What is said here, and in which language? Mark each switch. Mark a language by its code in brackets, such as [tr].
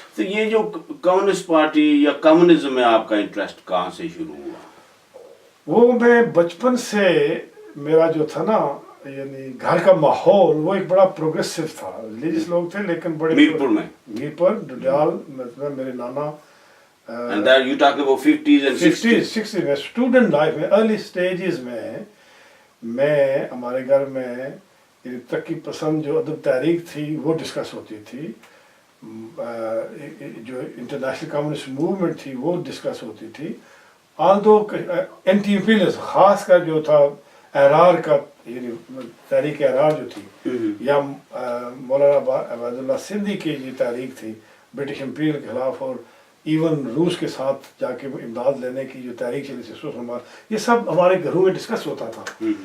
[ur] تو یہ جو کمیونسٹ پارٹی یا کمیونزم میں آپ کا انٹرسٹ کہاں سے شروع ہوا؟ وہ میں بچپن سے میرا جو تھا نا یعنی گھر کا ماحول وہ ایک بڑا پروگریسو تھا. ریلیجس لوگ تھے لیکن بڑے میرپور میں میرپور ڈڈیال مطلب میرے نانا [en] And that you talk about 50s and 60s. [ur] میں اسٹوڈنٹ لائف میں ارلی سٹیجز میں ہمارے گھر میں ترقی پسند جو ادب تحریک تھی وہ ڈسکس ہوتی تھی، جو انٹرنیشنل کمیونسٹ موومنٹ تھی وہ ڈسکس ہوتی تھی. آلدو اینٹی امپیریلزم خاص کر جو تھا احرار کا یعنی تحریک احرار جو تھی یا مولانا عبید اللہ سندھی کی یہ تحریک تھی برٹش امپیریل کے خلاف، اور ایون روس کے ساتھ جا کے امداد لینے کی جو تحریک چلی تھی، یہ سب ہمارے گھروں میں ڈسکس ہوتا تھا.